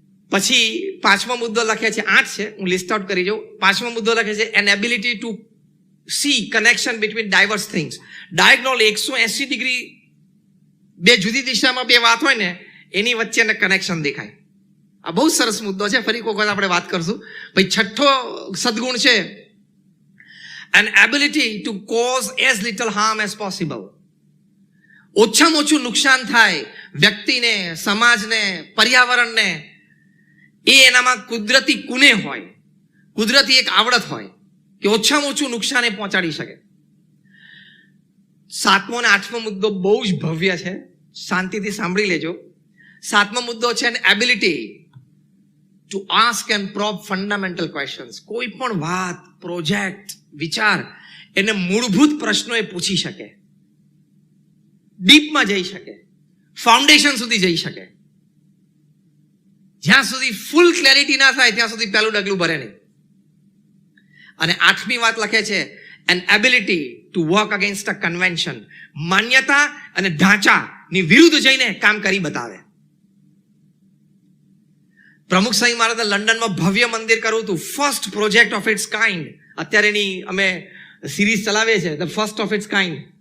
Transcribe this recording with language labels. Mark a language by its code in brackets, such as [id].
[gu] પછી 5મો મુદ્દો લખે છે, 8 છે, હું લિસ્ટ આઉટ કરી જાઉં. 5મો મુદ્દો લખે છે [en] An ability to see connection between diverse things. [gu] Diagonal 180 degree, 2 જુદી દિશામાં 2 વાત હોય ને એની વચ્ચે એને કનેક્શન દેખાય. આ બહુ સરસ મુદ્દો છે, ફરી કોઈ વખત આપણે વાત કરશું. ભાઈ 6થો સદગુણ છે [en] an ability to cause as little harm as possible. [gu] ઓછામાં ઓછું નુકસાન થાય વ્યક્તિને, સમાજને, પર્યાવરણને, એ એનામાં કુદરતી કુને હોય, કુદરતી એક આવડત હોય કે ઓછામાં ઓછું નુકસાન એ પહોંચાડી શકે. 7મો અને 8મો મુદ્દો બહુ જ ભવ્ય છે, શાંતિથી સાંભળી લેજો. 7મો મુદ્દો છે [en] an ability to ask and probe fundamental questions. [gu] કોઈ પણ વાત, પ્રોજેક્ટ, વિચાર, એને મૂળભૂત પ્રશ્નો એ પૂછી શકે, ડીપમાં જઈ શકે, ફાઉન્ડેશન સુધી જઈ શકે. જ્યાં સુધી ફૂલ ક્લેરિટી ના થાય ત્યાં સુધી પહેલું ડગલું ભરે નહીં. અને 8મી વાત લખે છે [en] an ability to work against a convention. [gu] માન્યતા અને ઢાંચાની વિરુદ્ધ જઈને કામ કરી બતાવે. પ્રમુખ સ્વામી મહારાજે લંડનમાં ભવ્ય મંદિર કરવું હતું, [en] First project of its kind. [gu] અત્યારે એની અમે સિરીઝ ચલાવીએ છીએ, the first of its kind.